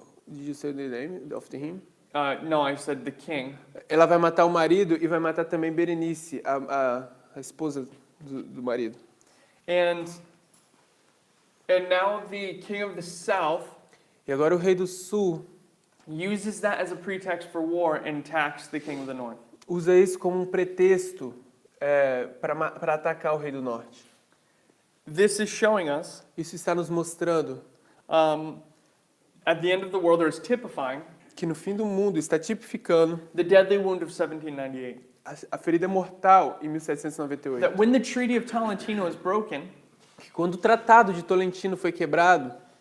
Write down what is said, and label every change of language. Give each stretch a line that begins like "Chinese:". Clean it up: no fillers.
English: Did you say the name of him? No, I said the king.
Portuguese: Ela vai matar o marido e vai matar também Berenice, a a esposa do marido.
English: And now the king of the south
Portuguese: E agora o rei do sul
English: uses that as a pretext for war and attacks the king of the north.
Portuguese: usa isso como um pretexto para atacar o rei do norte.
English: This is showing us,
Portuguese: Isso está nos mostrando
English: at the end of the world, or is typifying,
Portuguese: que no fim do mundo está tipificando
English: the deadly wound of 1798.
Portuguese: a ferida mortal em 1798.
English: That when the Treaty of Tolentino is broken
Portuguese: Que quando o Tratado de Tolentino foi quebrado